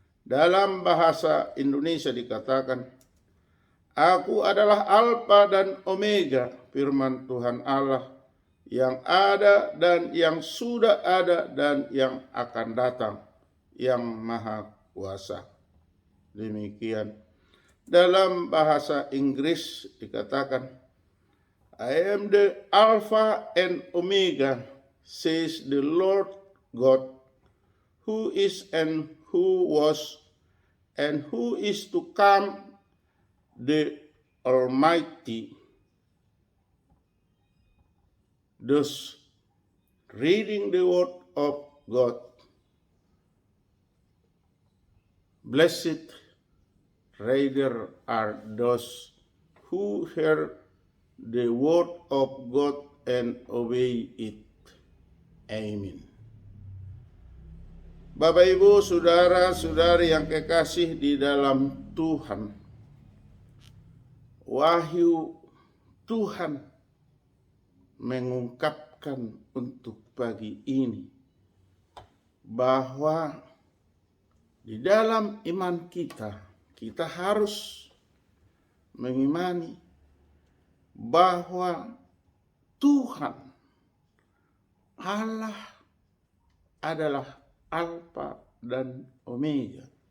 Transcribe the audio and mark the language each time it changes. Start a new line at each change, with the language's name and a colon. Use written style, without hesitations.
Indonesian: Dalam bahasa Indonesia dikatakan, Aku adalah Alfa dan Omega, firman Tuhan Allah, yang ada dan yang sudah ada dan yang akan datang, yang maha kuasa. Demikian. Dalam bahasa Inggris dikatakan,
English: I am the Alpha and Omega, says the Lord God, who is and who was and who is to come, the Almighty. Thus, reading the word of God, blessed rather are those who hear the word of God and obey it.
Indonesian: Amin. Bapak, Ibu, saudara-saudari yang kekasih di dalam Tuhan, wahyu Tuhan mengungkapkan untuk pagi ini bahwa di dalam iman kita harus mengimani bahwa Tuhan Allah adalah Alfa dan Omega.